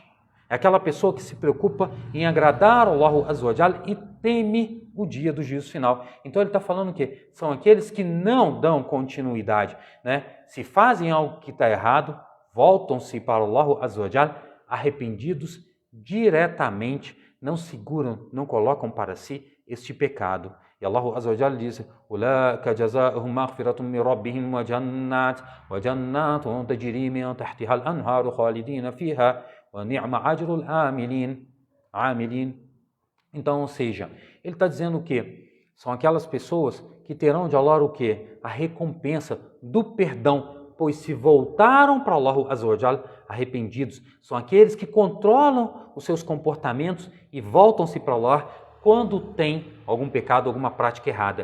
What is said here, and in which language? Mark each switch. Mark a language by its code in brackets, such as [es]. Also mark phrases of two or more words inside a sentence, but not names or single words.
[pt] É aquela pessoa que se preocupa em agradar [ar] الله عز وجل [pt] e teme o dia do juízo final. Então ele está falando que são aqueles que não dão continuidade, né? Se fazem algo que está errado, voltam-se para [ar] الله عز وجل [pt] arrependidos diretamente, não seguram, não colocam para si este pecado. [ar] E الله عز وجل diz: "أولئك جزاؤهم مغفرة من ربهم وجنات تجري من تحتها الأنهار خالدين فيها ونعم أجر العاملين." [pt] Então, ou seja, ele está dizendo o quê? São aquelas pessoas que terão de Allah o quê? A recompensa do perdão, pois se voltaram para [ar] الله عز وجل [pt] arrependidos. São aqueles que controlam os seus comportamentos e voltam-se para Allah quando tem algum pecado, alguma prática errada.